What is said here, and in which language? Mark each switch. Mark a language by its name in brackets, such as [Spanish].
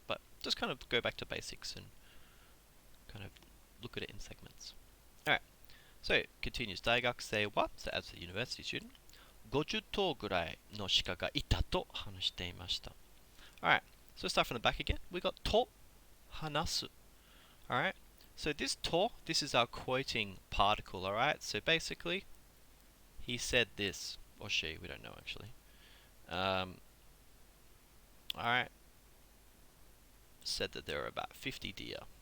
[English] But just kind of go back to basics and kind of look at it in segments. All right. So it continues. [Japanese] 大学生は [English] so as a university student [Japanese] 50頭ぐらいの鹿がいたと話していました。 [English] Alright, so let's start from the back again. We got と話す. Alright, so this と, this is our quoting particle. Alright, so basically he said this, or she, we don't know actually. Alright, said that there are about 50 deer.